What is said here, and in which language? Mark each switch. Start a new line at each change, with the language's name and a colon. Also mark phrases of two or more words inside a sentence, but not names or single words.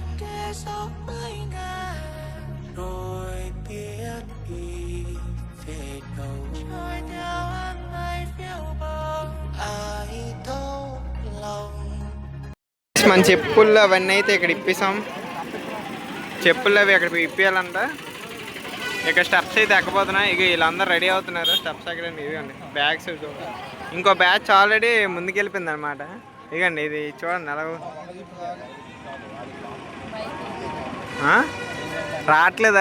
Vietnamese: kê gió với ngàn rồi biết đi về đâu trôi theo hàng ngày phiêu bồng ai thấu lòng.
Telugu: మన చెప్పుల్లో అవన్నీ అయితే ఇక్కడ ఇప్పిస్తాం. చెప్పులు అవి అక్కడ ఇప్పియాలంట. ఇక్కడ స్టెప్స్ అయితే ఎక్కపోతున్నాయి. ఇక వీళ్ళందరూ రెడీ అవుతున్నారు స్టెప్స్ ఎక్కడండి. ఇదిగోండి బ్యాగ్స్. ఇంకో బ్యాచ్ ఆల్రెడీ ముందుకెళ్ళిపోయింది అనమాట. ఇదిగండి ఇది చూడండి ఎలా రావట్లేదా?